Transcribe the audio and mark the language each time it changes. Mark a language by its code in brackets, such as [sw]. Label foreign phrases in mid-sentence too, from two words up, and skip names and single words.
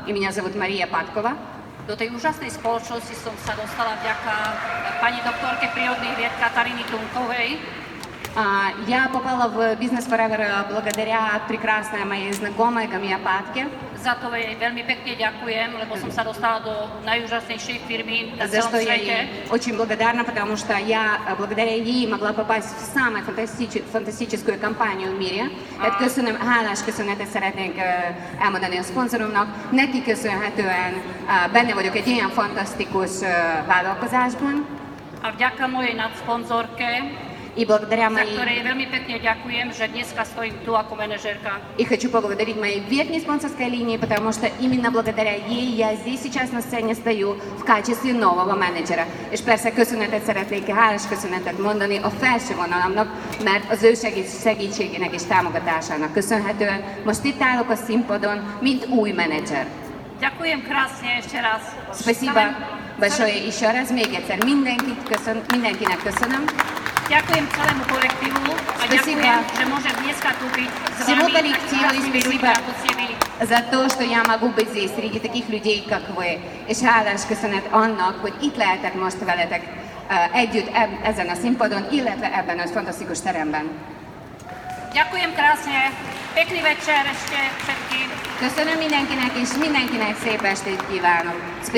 [ru] и меня зовут Мария Паткова. [sk] Do tej úžasnej spoločnosti som sa dostala vďaka pani doktorke prírodných vied Kataríny Tunkovej. [ru] Я попала в бизнес Forever благодаря прекрасной моей знакомой гомеопатке. [sk] Za to jej veľmi pekne ďakujem, lebo som sa dostala do najúžasnejšej firmy na [ru] За [sk] celom [ru] что я [sk] svete. [ru] ей очень благодарна, потому что я благодаря ей могла попасть в самую fantasztikusную компанию в mire. [hu] Tehát köszönöm, hálás köszönetet szeretnék elmondani a szponzoromnak. Neki köszönhetően benne vagyok egy ilyen fantasztikus vállalkozásban, [sk] A vďaka mojej nadsponszorke, [ru] и благодаря [sk] za [ru] моей [sk] ktorej veľmi pekne ďakujem, že dneska stojím tu ako manažérka. [ru] И хочу поблагодарить моей верхней спонсорской линии, потому что именно благодаря ей я здесь сейчас на сцене стою в качестве нового менеджера. [hu] És persze köszönetet szeretnék, hálás köszönetet mondani a felső vonalamnak, mert az ő segítségének és támogatásának köszönhetően most itt állok a színpadon, mint új menedzser. [sk] Ďakujem krásne ešte raz. [ru] Спасибо большое еще раз, [hu] még egyszer mindenkinek köszönöm. [sk] Ďakujem celému kolektívu a [ru] Спасибо. [sk] ďakujem, že môžem dneska tu byť s [ru] Всему [sk] vami, [ru] коллективу и [sk] úžasnými ľuďmi, [ru] спасибо [sk] ako ste vy. [ru] за то, что я могу быть здесь среди таких людей, как вы. [hu] És hálás köszönet annak, hogy itt lehetek most veletek együtt ezen a színpadon, illetve ebben a fantasztikus teremben. [sk] Ďakujem krásne, pekný večer ešte všetkým. [hu] Köszönöm mindenkinek, és mindenkinek szép estét kívánok.